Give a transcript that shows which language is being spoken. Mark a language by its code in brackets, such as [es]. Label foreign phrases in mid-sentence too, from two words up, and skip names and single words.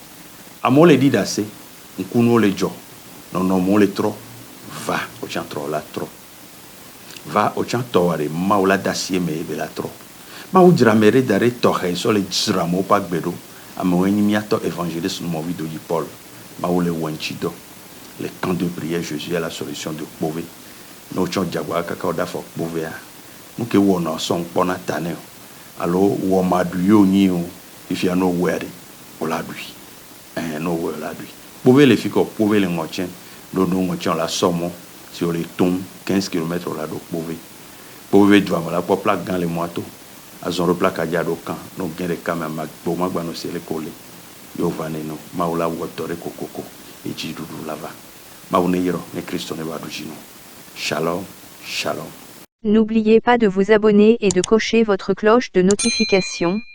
[ee] Amewo le ɖi ɖe ase. Ŋkunuwo le dzɔ. Nɔnɔmewo le trɔ. Va o tsã trɔ la trɔ. Va o tsã tɔ ɖe Mawu la da asi me ebe la trɔ. Mawu dzra me ɖe da ɖe tɔxɛ sɔ le dzra amewo ƒe agbe ɖo. Amewoe nye miatɔ évangéliste numɔvi do yi Paul. Mawu le wɔ ŋtsi dɔ. [fr] Le camp de prière Jésus est la solution de kpove. [ee] Ne wotsɔ dzagba kaka wo da fɔ kpovea. Nu ke wɔna sɔŋ kpɔna ta ne o. Alo wɔ ma ɖui yewo nyi o. Fifia no wɔe ɖe o la ɖui. No wɔe o la ɖui. Kpove le fi kɔ kpove le ŋɔtsɛ. Ɖo ŋɔtsɛ o la sɔmɔ. Si o le tom 15 km o la ɖo kpove. Kpove du ame la kpɔ pla gã le mɔato. Azɔ ɖo pla kadza ɖo kan. No gɛ ɖeka me ama gbo ma gba no se le ko le. Yo va ne no. Mawu la wɔ tɔ ɖe kokoko. Etsi ɖuɖu la va. Mawu ne yirɔ ne Kristo ne va ɖu dzi no. [he] Shalom, shalom. [fr] N'oubliez pas de vous abonner et de cocher votre cloche de notification